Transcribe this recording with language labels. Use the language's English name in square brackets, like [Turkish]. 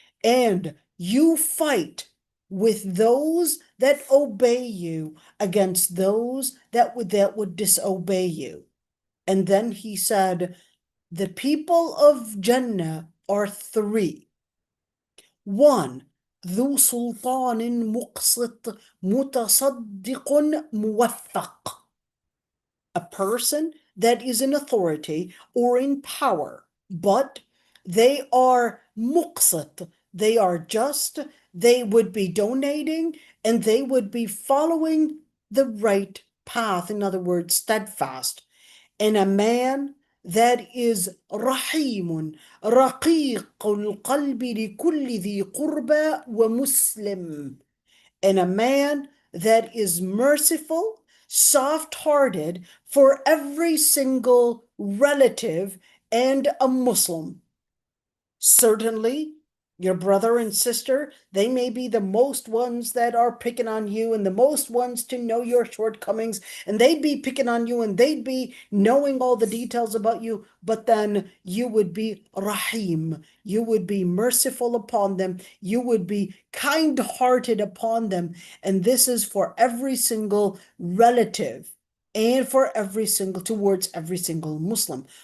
[English] And you fight with those that obey you against those that would disobey you. And then he said, the people of Jannah are 3. 1. [Arabic] ذو سلطان مقسط متصدق موثق. [English] A person that is in authority or in power, but they are muqsit, they are just, they would be donating, and they would be following the right path, in other words, steadfast. And a man that is [Arabic] رحيم رقيق القلب لكل ذي قربى ومسلم. [English] And a man that is merciful, soft-hearted for every single relative and a Muslim. Certainly, your brother and sister, they may be the most ones that are picking on you and the most ones to know your shortcomings, and they'd be picking on you and they'd be knowing all the details about you, but then you would be rahim, you would be merciful upon them, you would be kind-hearted upon them, and this is for every single relative and for every single, towards every single Muslim.